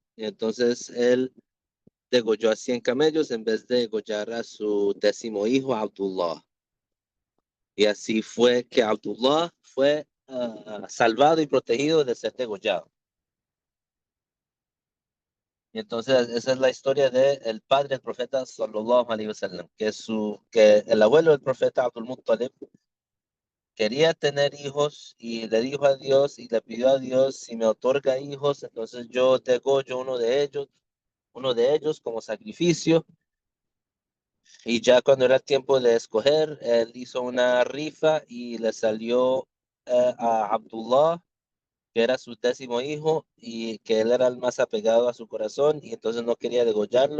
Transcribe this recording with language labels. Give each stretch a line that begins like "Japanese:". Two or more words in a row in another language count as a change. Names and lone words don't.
Spanish: Y entonces él degolló a 100 camellos en vez de degollar a su décimo hijo, Abdullah. Y así fue que Abdullah fue salvado y protegido de ser degollado. Y entonces esa es la historia del padre del profeta
Arabic: صلى الله عليه وسلم,
Spanish: que el abuelo del profeta Abdul Muttalib quería tener hijos y le dijo a Dios y le pidió a Dios, si me otorga hijos, entonces yo degollo uno de ellos como sacrificio. Y ya cuando era tiempo de escoger, él hizo una rifa y le salió a Abdullah, que era su décimo hijo y que él era el más apegado a su corazón y entonces no quería degollarlo.